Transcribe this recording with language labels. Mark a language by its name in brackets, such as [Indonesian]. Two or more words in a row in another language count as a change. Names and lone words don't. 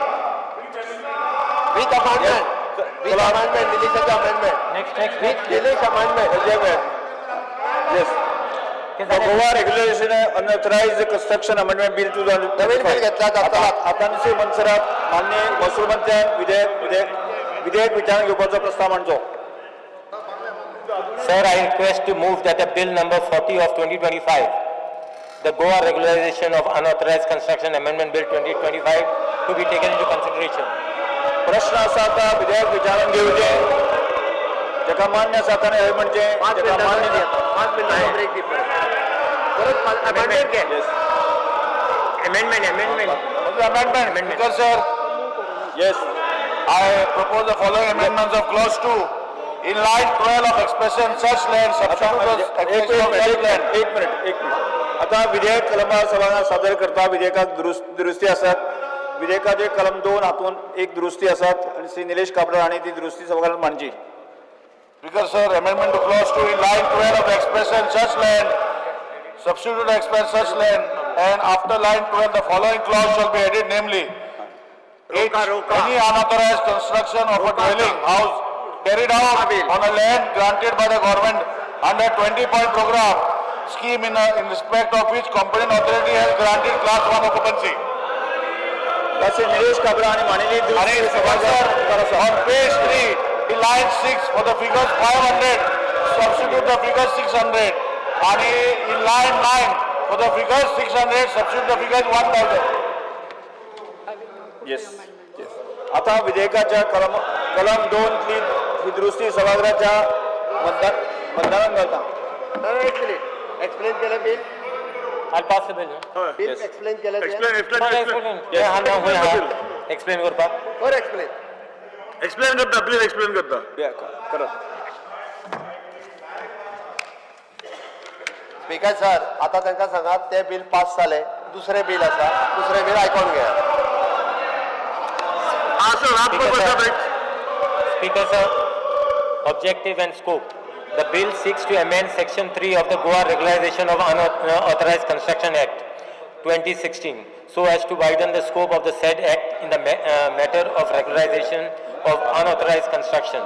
[English] With amendment निलेशाचे अमेंडमेंट Next. With Nilesh amendment. Yes. The Goa Regulation Unauthorized Construction Amendment Bill 2025. [Konkani] नवीन बिल घेतला जाता. आतांचे मनसरात मान्य महसूल मंत्र्यान विधेयक विचारांत घेवपाचो प्रस्ताव मांडचो. [English] Sir, I request to move that the bill number 40 of 2025, the Goa Regularization of Unauthorized Construction Amendment Bill 2025, to be taken into consideration. [Konkani] प्रश्न असा आता विधेयक विचारांत घेवचे. जेका मान्य आसा ताणें हय म्हणजे, जेका मान्य ना. [English] Amendment. Because sir, yes, I propose the following amendments of clause 2. In line 12 of expression such land substitute [Konkani] एक मिनिट. आता विधेयक कलमार सभागृहात सादर करता. विधेयकाक दुरुस्ती आसात. विधेयकाचे कलम 2 हातून एक दुरुस्ती आसात आणि श्री निलेश काब्रा हांणी ती दुरुस्ती सभागृहात मांडची. [English] Because sir, amendment to clause 2 in line 12 of expression such land substitute express such land and after line 12 the following clause shall be added, namely H, any unauthorized construction of a dwelling house carried out on a land granted by the government under 20-point program scheme in respect of which competent authority has granted class 1 occupancy. [Konkani] श्री निलेश काब्रा हांणी मांडिल्ली दुरुस्ती सभागृहात [English] On page 3 in line 6 for the figures 500 substitute the figures 600 and in line 9 for the figures 600 substitute the figures 1000. येस. [Konkani] आता विधेयकाच्या कलम 2 ही दुरुस्ती सभागृहाच्या मतदानात घालता. एक मिनिट एक्सप्लेन केलं बिल. [English] I'll pass the bill. [Konkani] बिल एक्सप्लेन केलं Explain करपा. [English] For explain. [Konkani] Explain करता, [English] please explain [Konkani] करता. करत. स्पीकर सर आता तांकां सांगात ते बिल पास जाले. दुसरे बिल आसा दुसरे बिल आयकून घ्या. [English] Speaker sir, objective and scope. The bill seeks to amend section 3 of the Goa Regularization of Unauthorized Construction Act 2016 so as to widen the scope of the said act in the matter of regularization of unauthorized construction.